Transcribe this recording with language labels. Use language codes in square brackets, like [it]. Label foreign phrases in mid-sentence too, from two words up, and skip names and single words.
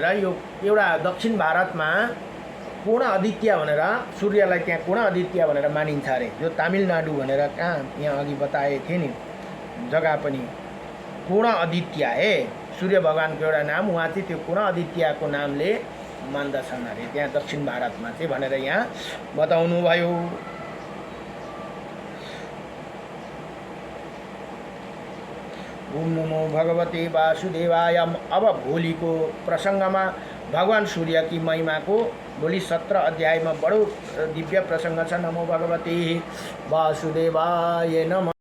[ne] यो एउटा दक्षिण भारतमा पूर्ण आदित्य भनेर सूर्यलाई त्यहाँ पूर्ण आदित्य भनेर मानिन्छ अरे जो तमिलनाडु भनेर कहाँ यहाँ अघि बताए थिए नि जग्गा पनि पूर्ण आदित्य है सूर्य भगवानको एउटा नाम उहाँ चाहिँ त्यो पूर्ण आदित्यको नामले मान्दछन् अरे त्यहाँ दक्षिण भारतमा चाहिँ भनेर यहाँ बताउनु भयो। [sa] ओम नमो भगवते वासुदेवाय। [hi] अब भोलि को प्रसंग में भगवान सूर्य की महिमा को भोलि 17 अध्याय में बड़ो दिव्य प्रसंग छ। [sa] नमो भगवते वासुदेवाय नमः।